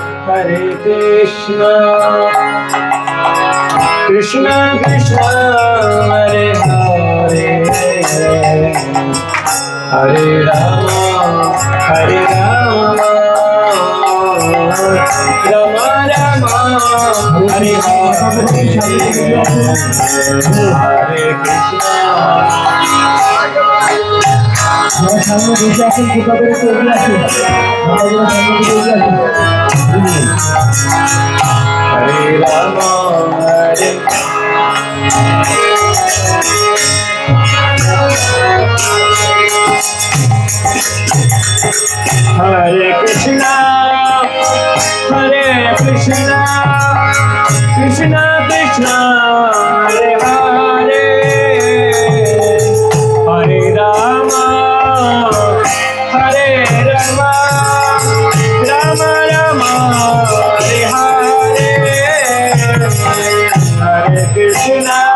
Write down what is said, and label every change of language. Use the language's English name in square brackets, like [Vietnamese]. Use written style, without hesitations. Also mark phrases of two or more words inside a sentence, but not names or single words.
[Sanskrit] हरे कृष्ण, कृष्ण कृष्ण, हरे हरे, हरे राम, हरे राम, राम राम, हरे हरे, हरे कृष्ण. [Bangla] আমার সামনে বসে আছেন কৃপা করে একটু এগিয়ে আসুন। আমাদের সামনে দিকে এগিয়ে আসুন। [Sanskrit] हरे राम, हरे कृष्ण, हरे कृष्ण, कृष्ण कृष्ण, हरे हरे, हरे राम, हरे राम, राम राम, हरे हरे, हरे कृष्ण.